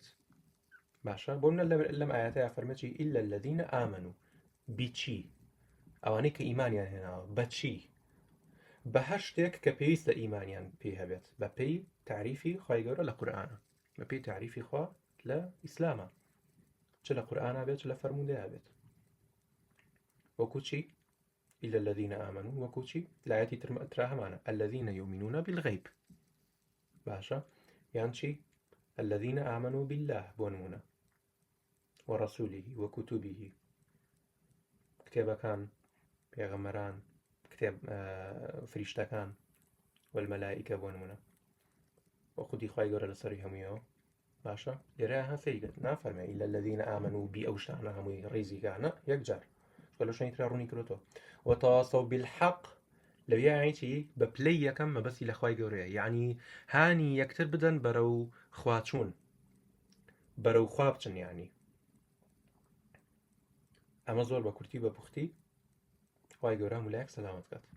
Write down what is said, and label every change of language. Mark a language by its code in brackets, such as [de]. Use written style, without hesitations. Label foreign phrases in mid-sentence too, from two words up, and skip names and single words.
[ckb] باشە بۆ منە لەم ئاەتەیە فەرمێ [ar] ئیلا الذین ئامنوا [ckb] بچی، ئەوانەی کە ئیمانیان هێناوە بە چی؟ بە هەر شتێک کە پێویستە ئیمانیان پێ هەبێت، بە پێی تعریفی خوای گەورە لە قورئانە، بە پێی تعریفی خوا لە ئیسلامە، چ لە قورئانە بێت چ لە فەرموودەیە بێت. وەکو چی؟ [ar] إلا الذين آمنوا [ckb] وەکو چی؟ لایەتی ترا هەمانە [ar] الذين يؤمنون بالغیب. [ckb] باشە یان چی؟ [ar] الذين آمنوا بالله [ckb] بۆ نمونە [ar] ورسوله وكتبه، [ckb] کتێبەکان، پێغەمبەران، کتێب فریشتەکان والمەلائکە بۆ نمونە وە خودی خوای گەورە لەسەری هەموویەوە. باشە لێرە هەفەی نافەرمێ [ar] إلا الذين آمنوا [ckb] بی ئەو شتانە هەمووی ڕێزیگانە یەکجار لە شوێنی ترا ڕوونی کردوتەوە. [ar] وتواصوا بالحق [ckb] لەوێ یانی چی؟ بە پلەی یەکەم مەبەستی لە خوای گەورەیە، یعنی هانی یەکتر بدەن بەرەو خواچوون، بەرەو خوا بچن. یعنی ئەمە زۆر بە کورتی بە پوختی خوای گەورە مولایەک سەلامەت کات.